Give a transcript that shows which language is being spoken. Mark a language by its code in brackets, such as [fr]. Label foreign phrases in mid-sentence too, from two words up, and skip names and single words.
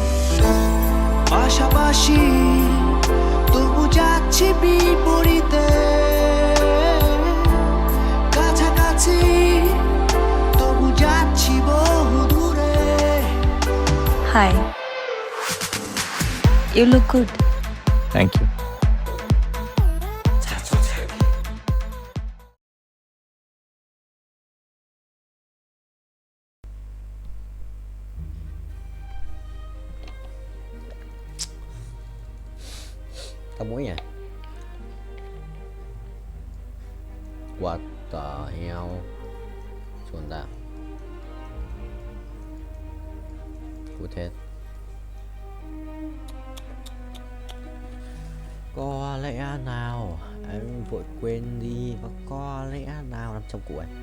[bn] পাশাপাশি তবু যাচ্ছি বিপরীতে, কাছাকাছি তবু যাচ্ছি বহু দূরে। [en] হাই, You look good. Thank you. [vi] Tao mũi nhỉ? [en] What the hell? [vi] Chuồn đạo. Cút hết. Có lẽ nào em vội quên đi, và có lẽ nào 500 củ ấy.